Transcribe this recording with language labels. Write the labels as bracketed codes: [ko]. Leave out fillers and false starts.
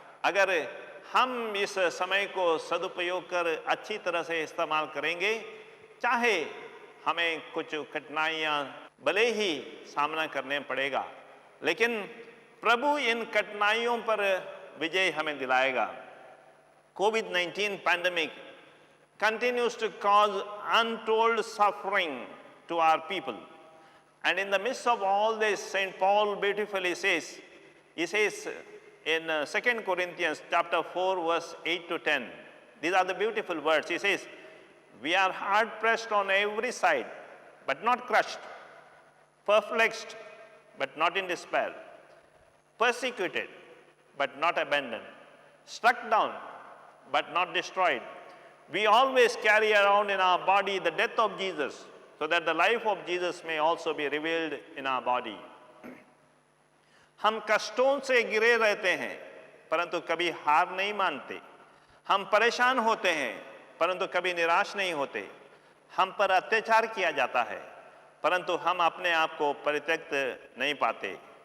[hi] अगर हम इस समय को सदुपयोग कर अच्छी तरह से इस्तेमाल करेंगे, चाहे हमें कुछ कठिनाइयाँ भले ही सामना करने पड़ेगा, लेकिन प्रभु इन कठिनाइयों पर विजय हमें दिलाएगा। [en] COVID-19 pandemic continues to cause untold suffering to our people. And in the midst of all this, St. Paul beautifully says, he says in 2 Corinthians chapter 4, verse 8 to 10, these are the beautiful words. He says, we are hard pressed on every side, but not crushed, perplexed, but not in despair, persecuted, but not abandoned, struck down, but not destroyed. We always carry around in our body the death of Jesus, so that the life of Jesus may also be revealed in our body. [hi] हम कष्टों से घिरे रहते हैं, परंतु कभी हार नहीं मानते। हम परेशान होते हैं, परंतु कभी निराश नहीं होते। हम पर अत्याचार किया जाता है, परंतु हम अपने आप को परित्यक्त नहीं पाते।